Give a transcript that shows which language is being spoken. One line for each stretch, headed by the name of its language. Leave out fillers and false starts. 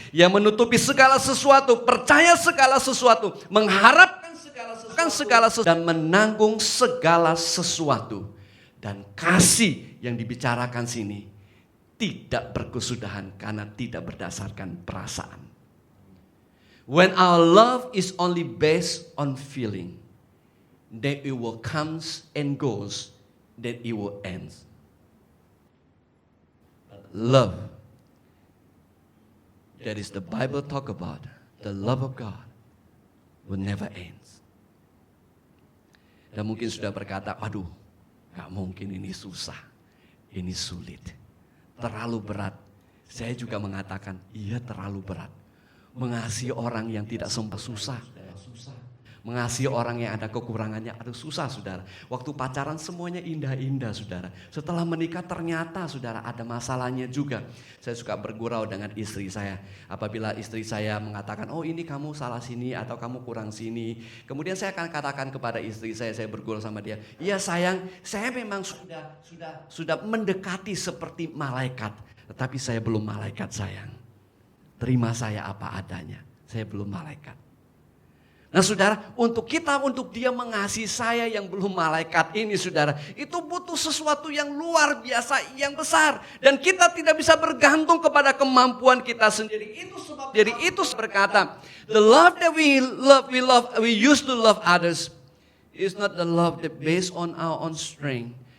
Indonesian: Ia menutupi segala sesuatu, percaya segala sesuatu, mengharapkan segala sesuatu, dan menanggung segala sesuatu. Dan kasih yang dibicarakan sini tidak berkesudahan karena tidak berdasarkan perasaan.
English: When our love is only based on feeling, then it will comes and goes, then it will end. Love, that is the Bible talk about, the love of God will never end.
Indonesian: Dan mungkin sudah berkata, aduh, gak mungkin, ini susah, ini sulit, terlalu berat. Saya juga mengatakan, iya terlalu berat. Mengasihi orang yang tidak sempat susah. Mengasihi orang yang ada kekurangannya, aduh susah saudara. Waktu pacaran semuanya indah-indah saudara. Setelah menikah ternyata saudara ada masalahnya juga. Saya suka bergurau dengan istri saya. Apabila istri saya mengatakan, oh ini kamu salah sini atau kamu kurang sini. Kemudian saya akan katakan kepada istri saya bergurau sama dia. Iya sayang, saya memang sudah mendekati seperti malaikat. Tetapi saya belum malaikat sayang. Terima saya apa adanya, saya belum malaikat. Nah saudara, untuk dia mengasihi saya yang belum malaikat ini saudara, itu butuh sesuatu yang luar biasa, yang besar. Dan kita tidak bisa bergantung kepada kemampuan kita sendiri. Jadi itu berkata,
English: the love that we used to love others is not the love that based on our own strength.